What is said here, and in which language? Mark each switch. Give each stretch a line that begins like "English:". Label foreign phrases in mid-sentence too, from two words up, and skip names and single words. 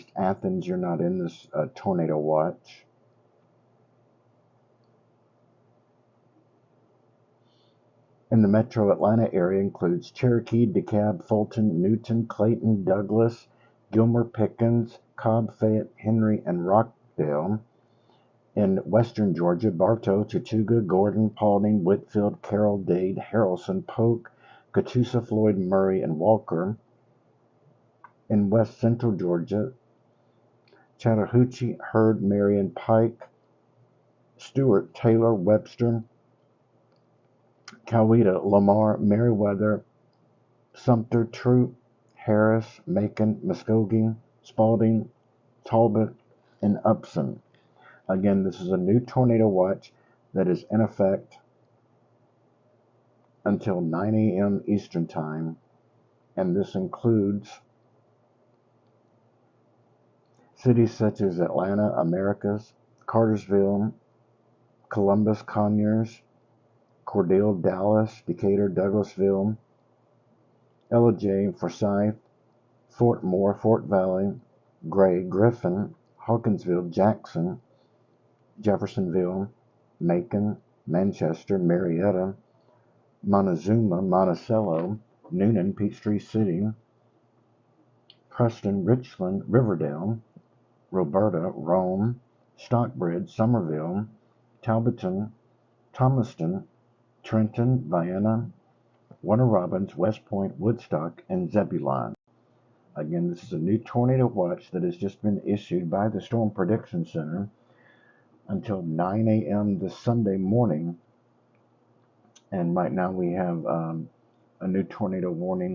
English: Athens, you're not in this tornado watch. In the metro Atlanta area includes Cherokee, DeKalb, Fulton, Newton, Clayton, Douglas, Gilmer, Pickens, Cobb, Fayette, Henry, and Rockdale. In western Georgia, Bartow, Chattooga, Gordon, Paulding, Whitfield, Carroll, Dade, Harrelson, Polk, Catoosa, Floyd, Murray, and Walker. In west central Georgia, Chattahoochee, Heard, Marion, Pike, Stewart, Taylor, Webster, Coweta, Lamar, Meriwether, Sumter, Troup, Harris, Macon, Muskogee, Spalding, Talbot, and Upson. Again, this is a new tornado watch that is in effect until 9 a.m. Eastern Time, and this includes cities such as Atlanta, Americus, Cartersville, Columbus, Conyers, Cordele, Dallas, Decatur, Douglasville, Ellijay, Forsyth, Fort Moore, Fort Valley, Gray, Griffin, Hawkinsville, Jackson, Jeffersonville, Macon, Manchester, Marietta, Montezuma, Monticello, Noonan, Peachtree City, Preston, Richland, Riverdale, Roberta, Rome, Stockbridge, Somerville, Talbotton, Thomaston, Trenton, Vienna, Warner Robins, West Point, Woodstock, and Zebulon. Again, this is a new tornado watch that has just been issued by the Storm Prediction Center until 9 a.m. this Sunday morning. And right now we have a new tornado warning.